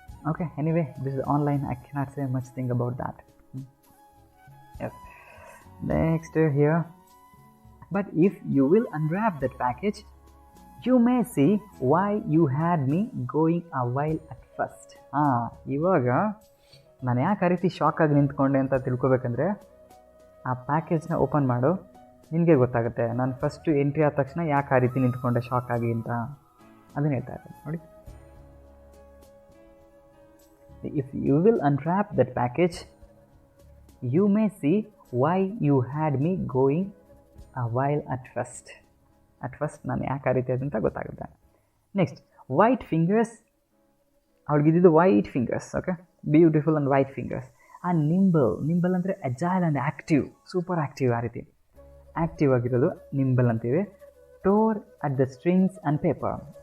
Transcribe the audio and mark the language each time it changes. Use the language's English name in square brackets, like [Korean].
[English] Okay, anyway, this is online. I cannot say much thing about that. Yes. Next here. But if you will unwrap that package, you may see why you had me going a while at first. [Kannada] ಇವಾಗ ನಾನು ಯಾಕೆ ಆ ರೀತಿ shock ಆಗಿ ನಿಂತ್ಕೊಂಡೆ ಅಂತ ತಿಳ್ಕೊಬೇಕಂದ್ರೆ, ಆ ಪ್ಯಾಕೇಜ್ನ open ಮಾಡು, ನಿನಗೆ ಗೊತ್ತಾಗುತ್ತೆ ನಾನು ಫಸ್ಟು ಎಂಟ್ರಿ ಆದ ತಕ್ಷಣ ಯಾಕೆ ಆ ರೀತಿ ನಿಂತ್ಕೊಂಡೆ ಶಾಕ್ ಆಗಿ ಅಂತ. ಅದನ್ನ ಹೇಳ್ತಾ ಇದ್ದೀನಿ ನೋಡಿ. [English] If you will unwrap that package, you may see why you had me going a while at first. [Kannada] At first ನಾನು ಯಾಕೆ ಆ ರೀತಿ ಅಂತ ಗೊತ್ತಾಗುತ್ತೆ. Next, white fingers. ಅವಳಿಗಿದ್ದು white fingers. [English] Okay, beautiful and white fingers. ಆ nimble ಅಂದರೆ agile and active, super active. [Kannada] ಆ ರೀತಿ ಆ್ಯಕ್ಟಿವ್ ಆಗಿರೋದು ನಿಂಬಲ್ ಅಂತೀವಿ. [English] Tore at the strings and paper.